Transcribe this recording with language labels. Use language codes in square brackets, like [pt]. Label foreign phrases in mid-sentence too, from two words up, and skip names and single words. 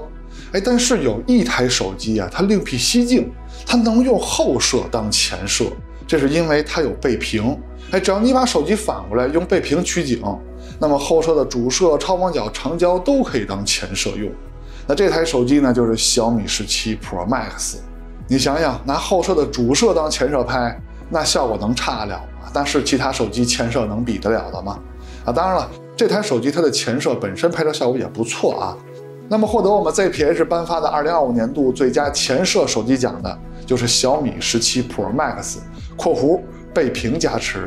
[zh] 但是有一台手機啊，它另闢蹊徑，它能用後攝當前攝，這是因為它有背屏。只要你把手機反過來用背屏取景，那麼後攝的主攝、超廣角、長焦都可以當前攝用。那這台手機呢，就是小米17 Pro Max。你想想，拿後攝的主攝當前攝拍，那效果能差得了嗎？但是其他手機前攝能比得了的嗎？當然了，這台手機它的前攝本身拍照效果也不錯啊。那麼獲得我們 ZPH 頒發的2025年度最佳前攝手機獎的就是小米17 Pro Max（括弧背屏加持）。